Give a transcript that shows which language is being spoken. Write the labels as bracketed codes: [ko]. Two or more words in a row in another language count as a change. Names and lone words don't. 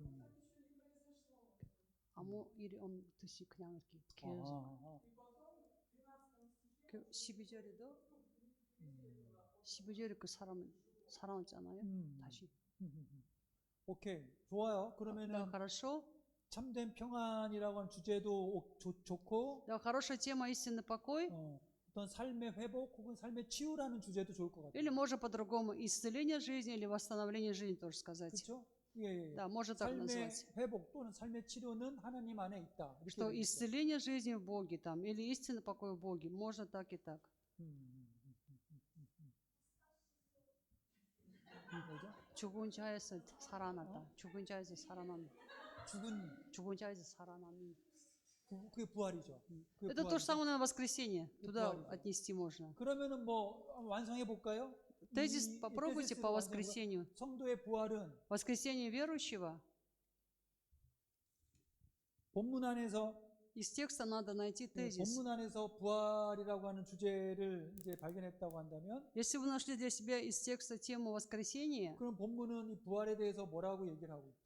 [ko] 아무 일이 없듯이 그냥 이렇게 계속. 그 12절에도 12절에 그 사람을 사랑하잖아요. 다시. 오케이. 좋아요. 그러면은 [ru] Да, хорошо. [ko] 참된 평안이라고 하는 주제도 좋고, [ru] Да, хорошая тема истинный покой. [ko] 어떤 삶의 회복 혹은 삶의 치유라는 주제도 좋을 것 같아요. [ru] Или можно по-другому исцеление жизни или восстановление жизни тоже сказать. [ko] 그렇죠? 예. [ru] Да, можно так [ko] 삶의 [ru] назвать. [ko] 회복 또는 삶의 치료는 하나님 안에 있다. 이렇게 [ru] Что [ko] 되겠죠. [ru] исцеление жизни в Боге там, или истинный покой в Боге, можно так и так. [ko] 뭐죠? 죽은 자에서 살아났다. 죽은 자에서 살아난. 죽은 자에서 살아난. 그게 부활이죠. 그게 [ru] Это то же [ko] 부활이죠. [ru] самое на воскресенье. Туда [ko] 부활이죠. [ru] отнести можно. [ko] 그러면은 뭐 완성해 볼까요? [ru] Тезис попробуйте по воскресенью. [ko] 성도의 부활은 [ru] Воскресенье верующего. [ko] 본문 안에서 [ru] Из текста надо найти тезис. [ko] 본문 안에서 부활이라고 하는 주제를 이제 발견했다고 한다면, [ru] Если вы нашли для себя из текста тему воскресения, [ko] 그럼 본문은 이 부활에 대해서 뭐라고 얘기를 하고 있어요?